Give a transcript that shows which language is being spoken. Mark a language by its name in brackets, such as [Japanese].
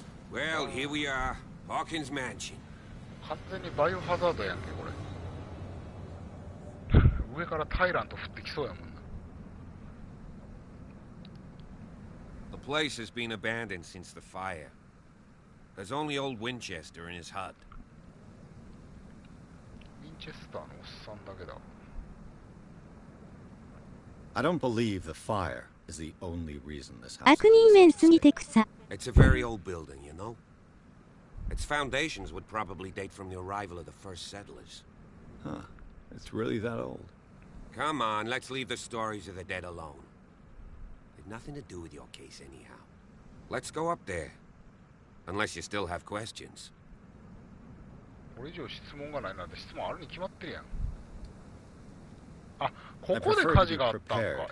[English] Well, here we are, Hawkins Mansion. [Japanese] 完全にバイオハザードやんけ、これ。上からタイラント降ってきそうやもんな。 [English] The place has been abandoned since the fire. There's only old Winchester in his hut. [Japanese] ウィンチェスターのおっさんだけだ。 [English] I don't believe the fire is the only reason this house. [Japanese] 悪人面すぎて草。 [English] It's a very old building, you know? Its foundations would probably date from the arrival of the first settlers. Huh. It's really that old. Come on, let's leave the stories of the dead alone. They've nothing to do with your case anyhow. Let's go up there. Unless you still have questions. [Japanese] これ以上質問がないなんて質問あるに決まってるやん。あ、ここで火事があったんか。